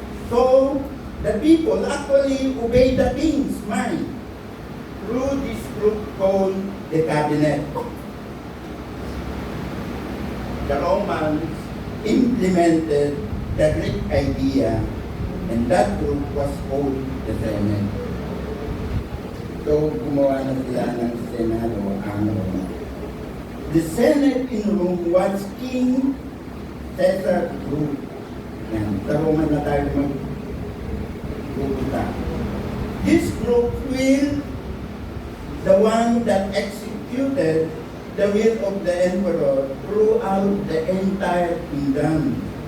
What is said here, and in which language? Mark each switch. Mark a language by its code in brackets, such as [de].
[en] So, the people actually obey the king's mind through this group called the cabinet. The Romans implemented the Greek idea, and that group was called the Senate. [tl] So, gumawa na sila ng Senado ang Roma. [en] The Senate in Rome was King Caesar group. [tl] Yan, sa Roma na tayo magpupunta. [en] This group will the one that executed the will of the emperor throughout the entire kingdom.